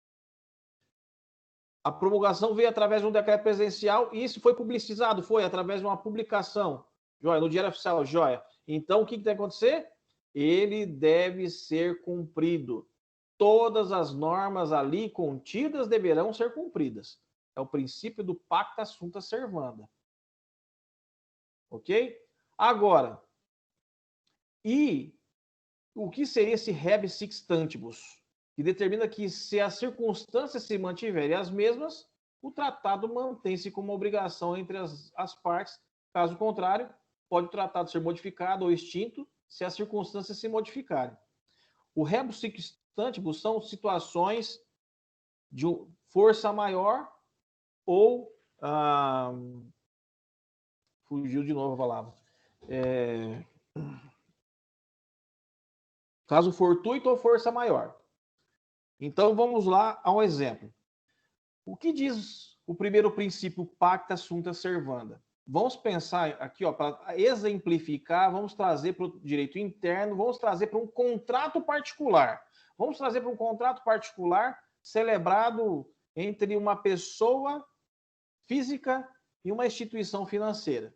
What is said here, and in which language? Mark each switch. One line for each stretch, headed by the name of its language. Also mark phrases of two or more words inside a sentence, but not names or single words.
Portuguese: A promulgação veio através de um decreto presidencial e isso foi publicizado? Foi, através de uma publicação. Joia, no Diário Oficial, joia. Então, o que tem que acontecer? Ele deve ser cumprido. Todas as normas ali contidas deverão ser cumpridas. É o princípio do
Latin: pacta sunt servanda.
Portuguese: Ok? Agora, e o que seria esse
Latin: rebus sic stantibus?
Portuguese: Que determina que se as circunstâncias se mantiverem as mesmas, o tratado mantém-se como obrigação entre as partes. Caso contrário, pode o tratado ser modificado ou extinto se as circunstâncias se modificarem. O
Latin: rebus sic stantibus
Portuguese: são situações de força maior ou... fugiu de novo a palavra. Caso fortuito ou força maior. Então, vamos lá a um exemplo. O que diz o primeiro princípio
Latin: pacta sunt servanda?
Portuguese: Vamos pensar aqui, para exemplificar, vamos trazer para o direito interno, vamos trazer para um contrato particular. Vamos trazer para um contrato particular celebrado entre uma pessoa física e uma instituição financeira.